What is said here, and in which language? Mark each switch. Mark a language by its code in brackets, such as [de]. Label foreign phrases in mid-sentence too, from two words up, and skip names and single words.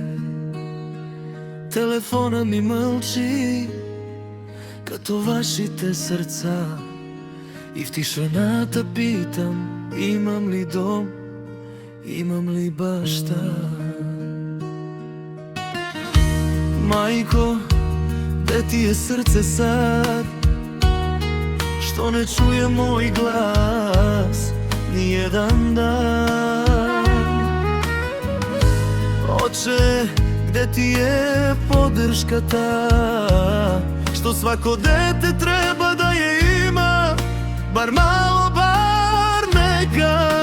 [bg] Телефона ми мълчи, като вашите сърца, и в тишината питам, имам ли дом, имам ли баща. [mk] Майко, де ти е сърце сад, што не чуе мој глас ни еден дан? Оче, где ти е поддршката, што свако дете треба да ја има, бар мало, бар нека?